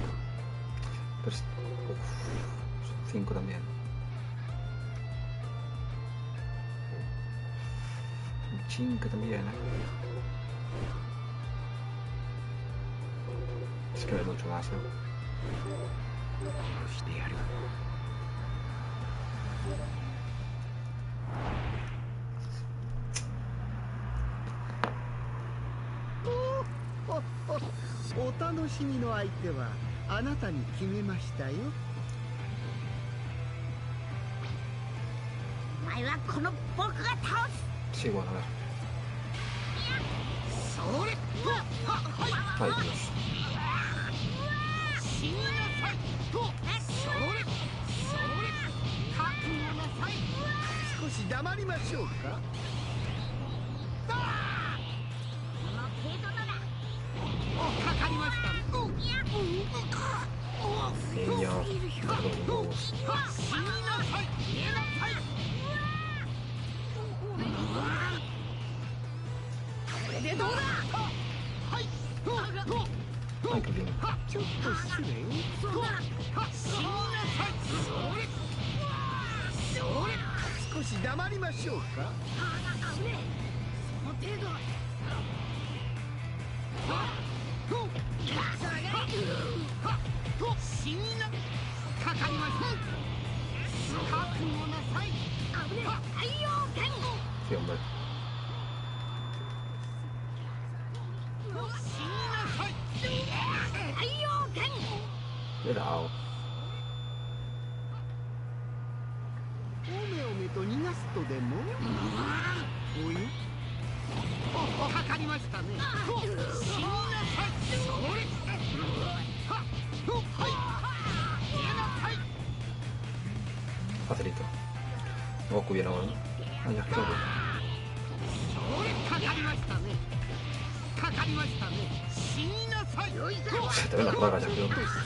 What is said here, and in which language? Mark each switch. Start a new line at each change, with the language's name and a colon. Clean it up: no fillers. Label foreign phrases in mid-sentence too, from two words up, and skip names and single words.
Spanish: Pero... Uff, son 5 también. Cinque también, Es que no hay mucho más, ¿no?
Japanese: お楽しみの相手はあなたに決めましたよ。お前はこの僕が倒す。
Spanish: Sí, bueno, a ver. Ay, Dios.
Japanese: 少し黙りましょうか。かかりました。
Spanish: Niño, perdón.
Japanese: でどうだ。はい。
Spanish: Ay, qué bien.
Japanese: ちょっと失礼。少し黙りましょうか。かかりました。覚悟なさい。太陽剣。
Spanish: Sí, hombre. Cuidado.
Japanese: おめおめと逃がすとでも。おい。かかりましたね。死になさい。それ。はい。逃げなさい。
Spanish: Facilito. Goku viene ahora, ¿no? Ah, ya, claro.
Japanese: かかりましたね。かかりましたね。死になさい。
Spanish: Se te ven las bragas, ya, creo.